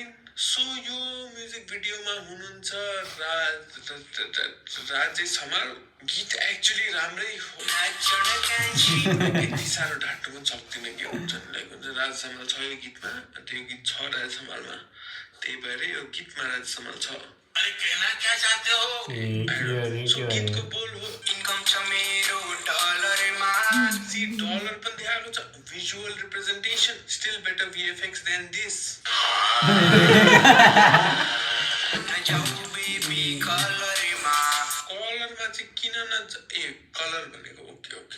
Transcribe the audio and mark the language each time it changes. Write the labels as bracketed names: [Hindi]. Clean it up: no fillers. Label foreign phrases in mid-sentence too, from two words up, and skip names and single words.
[Nepali] सो यो म्युजिक भिडियोमा हुनुहुन्छ राजेश हमाल। गीत एक्चुअली राम्रै हो। यति साह्रो ढाँट्नु पनि सक्दिनँ के हुन्छ लाइक हुन्छ राजेश हमाल छ यो गीतमा, त्यो गीत छ राजेश हमालमा, त्यही भएर यो गीतमा राजेश हमाल छ। [Hindi] अरे कहना क्या चाहते हो? [Nepali] सो गीतको बोल हो इन्कम छ मेरो डलरमा। सी डलर पनि देखाएको छ। [English] visual representation still better VFX than this. [Nepali] कलरमा चाहिँ किन न कलर भनेको [English] okay okay.